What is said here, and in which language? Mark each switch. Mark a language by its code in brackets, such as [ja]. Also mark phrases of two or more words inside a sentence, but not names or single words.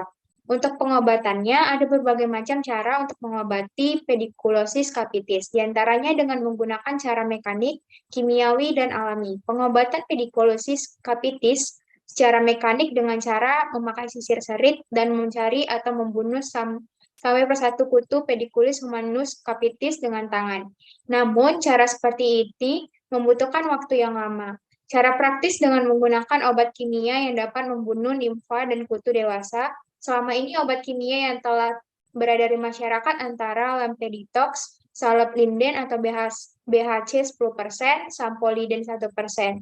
[id] Untuk pengobatannya, ada berbagai macam cara untuk mengobati pediculosis capitis, diantaranya dengan menggunakan cara mekanik, kimiawi, dan alami. Pengobatan pediculosis capitis secara mekanik dengan cara memakai sisir serit dan mencari atau membunuh sampai persatu kutu pediculus humanus capitis dengan tangan. Namun, cara seperti ini membutuhkan waktu yang lama. Cara praktis dengan menggunakan obat kimia yang dapat membunuh nimfa dan kutu dewasa. Selama ini obat kimia yang telah beredar di masyarakat antara Lampeditox, Salep Linden atau BHC 10%, Sampoliden 1%.